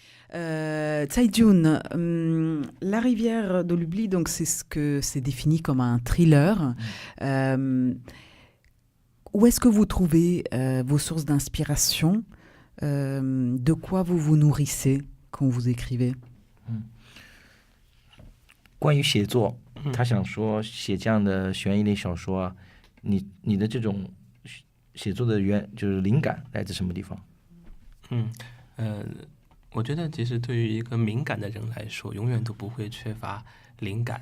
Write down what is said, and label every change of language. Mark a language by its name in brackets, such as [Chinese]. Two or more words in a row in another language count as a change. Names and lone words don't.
[French] Tsai Jun, La rivière de l'oubli, donc c'est ce que c'est défini comme un thriller. Euh, Où est-ce que vous trouvez vos sources d'inspiration? De quoi vous vous nourrissez quand vous écrivez? [Chinese] 关于写作，嗯他想说写这样的悬疑类小说啊，你的这种写作的就是灵感来自什么地方？嗯我觉得其实对于一个敏感的人来说，永远都不会缺乏灵感。